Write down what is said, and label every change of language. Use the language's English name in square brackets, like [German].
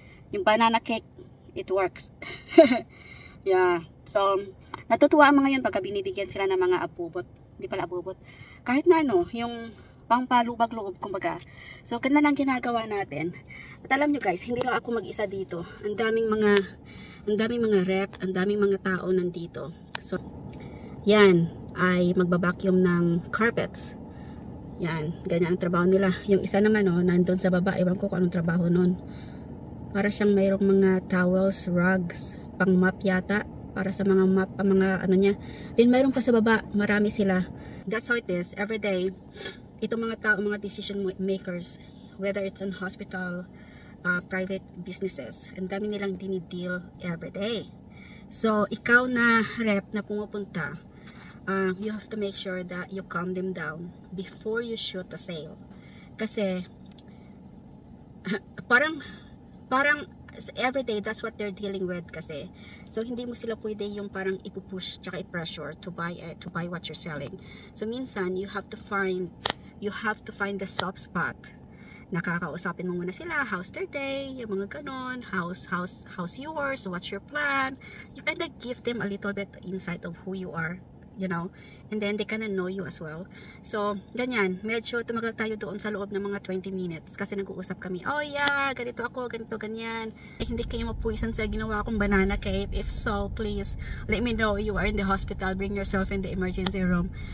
[English] Yung banana cake, it works. Yeah. [Filipino] So, natutuwa ang mga yun pagka binibigyan sila ng mga abubot. Hindi pala abubot. Kahit na ano, yung pangpalubag-loob, kumbaga. So, ganun lang ginagawa natin. At alam nyo guys, hindi lang ako mag-isa dito. Ang daming mga rep, ang daming mga tao nandito. So, yan ay magbabacuum ng carpets. Yan, ganyan ang trabaho nila. Yung isa naman, nandun sa baba, ewan ko kung anong trabaho nun. Para siyang mayroong mga towels, rugs, pang mop yata. Para sa mga mop, mga ano niya. Then mayroong pa sa baba, marami sila. [English] That's how it is, every day. [Filipino] Itong mga tao, mga [English] decision makers, whether it's in hospital, private businesses, [Filipino] ang dami nilang dinideal [English] every day. So, [Filipino] ikaw na rep na pumupunta, [English] you have to make sure that you calm them down before you shoot a sale. [Filipino] Kasi, parang [English] every day, that's what they're dealing with [Filipino] kasi. So hindi mo sila pwede yung parang ipupush tsaka i-pressure [English] to buy what you're selling. So minsan you have to find the soft spot. [Filipino] Nakakausapin mo muna sila, [English] how's their day, [Filipino] yung mga ganon, [English] how's yours, what's your plan. You kind of give them a little bit insight of who you are, you know, and then they kind of know you as well. [Filipino] So ganyan, medyo tumagal tayo doon sa loob ng mga 20 minutes kasi nag-uusap kami, oh yeah, ganito ako, ganito, ganyan. Hindi kayo mapuwisan sa ginawa kong banana cake? [English] If so, please let me know. You are in the hospital, bring yourself in the emergency room.